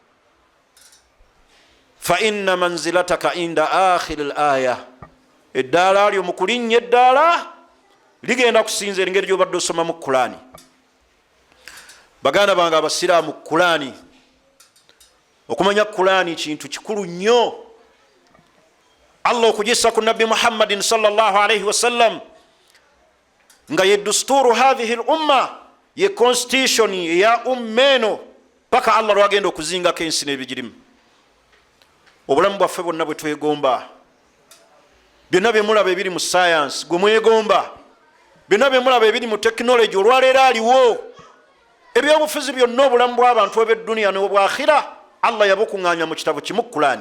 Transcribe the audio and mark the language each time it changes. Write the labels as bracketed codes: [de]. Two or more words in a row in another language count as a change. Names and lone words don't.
[ar] فإن منزلتك عند آخر آية, [lg] eddaala lyo mu kulinnya eddaala ligenda kusinza engeri gy'obadde osoma mu kulani. Baganda bange abasiraamu, kulani, okumanya kulani kintu kikulu nnyo. Allah okugissa ku nabbi Muhammadin [ar] صلى الله عليه وسلم [lg] nga ye [ar] دستور هذه الأمة, [lg] ye constitution ya ummeno, paka Allah lwagenda okuzingako ensi n'ebigirimu. Obulamu bwaffe bwonna bwe twegomba, byonna bye mulaba ebiri mu science gwe mwegomba, byonna bye mulaba ebiri mu technology olwaleero aliwo, ebyobufuzi byonna obulamu bw'abantu ab'edduniya n'obwakhira, Allah yabukuŋŋaanya mu kitabo kimu, kulani.